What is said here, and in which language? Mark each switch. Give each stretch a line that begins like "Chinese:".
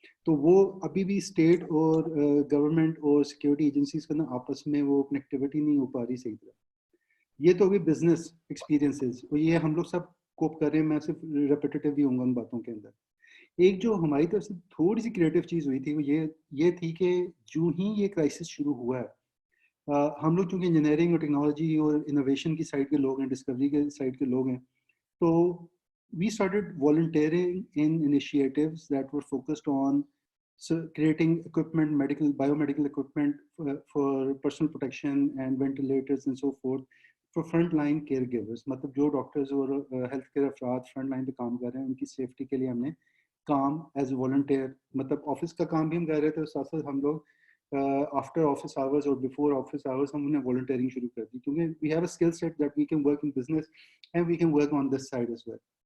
Urdu: تو وہ ابھی بھی اسٹیٹ اور گورنمنٹ اور سیکورٹی ایجنسیز کے اندر آپس میں وہ کنیکٹیوٹی نہیں ہو پا رہی صحیح طرح. یہ تو ابھی بزنس ایکسپیرینسز, اور یہ ہم لوگ سب کوپ کر رہے ہیں, میں صرف ریپیٹیٹیو بھی ہوں گا ان باتوں کے اندر. ایک جو ہماری طرف سے تھوڑی سی کریٹو چیز ہوئی تھی وہ یہ تھی کہ جو ہی یہ کرائسس شروع ہوا ہے ہم لوگ چونکہ انجینئرنگ اور ٹیکنالوجی اور انوویشن کی سائڈ کے لوگ ہیں, ڈسکوری کے سائڈ کے لوگ ہیں, تو
English: we started volunteering in initiatives that were focused on creating equipment, biomedical equipment for personal protection and ventilators and so forth for frontline caregivers.
Urdu: مطلب جو ڈاکٹرز اور ہیلتھ کیئر افراد فرنٹ لائن پہ کام کر رہے ہیں ان کی سیفٹی کے لیے ہم نے کام ایز والنٹیئر, مطلب آفس کا کام بھی ہم کر رہے تھے, ساتھ ساتھ ہم لوگ آفٹر آفس آورز اور بیفور آفس آورز ہم انہیں والنٹیئرنگ شروع کر دی, کیونکہ
English: We have a skill set that we can work in business and we can work on this side as well.